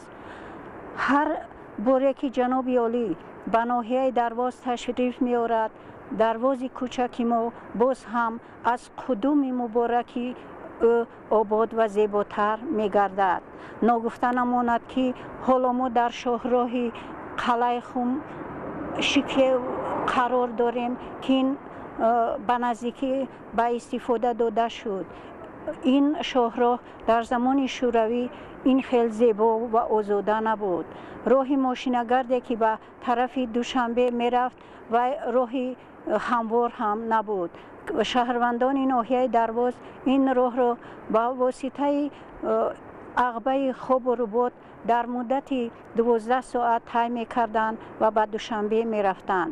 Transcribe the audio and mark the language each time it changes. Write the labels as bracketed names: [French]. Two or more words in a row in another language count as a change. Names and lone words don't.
[Tajik] ҳар боре ки ҷаноби олӣ ба ноҳияи Дарвоз ташриф меорад, дарвози кӯчаки мо боз ҳам аз қудуми мубораки ӯ обод ва зеботар мегардад. ногуфта намонад ки ҳоло мо дар шоҳроҳи Қалъаи Хум Шикеф қарор дорем ки ин ба наздикӣ ба истифода дода шуд. این شاهراه در زمان شوروی این خیلی زیبا و آزاده نبود. راه ماشینگردی که به طرف دوشنبه میرفت و راه هموار هم نبود. شهروندان ناحیه درواز این راه را با واسطه عقبه خواب و رباط در مدت 12 ساعت طی می‌کردند و به دوشنبه می‌رفتند.